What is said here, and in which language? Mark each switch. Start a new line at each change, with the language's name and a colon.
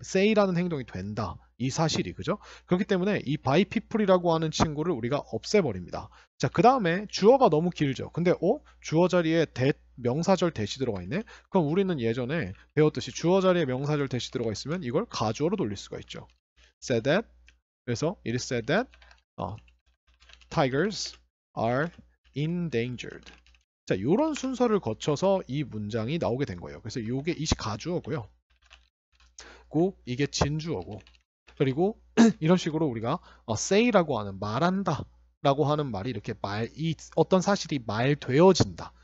Korean: say라는 행동이 된다. 이 사실이, 그죠? 그렇기 때문에 이
English: by people
Korean: 이라고 하는 친구를 우리가 없애버립니다. 자, 그 다음에 주어가 너무 길죠. 근데 주어 자리에 명사절 대시 들어가 있네? 그럼 우리는 예전에 배웠듯이 주어 자리에 명사절 대시 들어가 있으면 이걸 가주어로 돌릴 수가 있죠.
English: said that.
Korean: 그래서
English: it is said that tigers are endangered.
Korean: 자, 이런 순서를 거쳐서 이 문장이 나오게 된 거예요. 그래서 이게 이 가주어고요. 이게 진주어고. 그리고 이런 식으로 우리가 say라고 하는 말한다 라고 하는 말이 이렇게 어떤 사실이 말되어진다.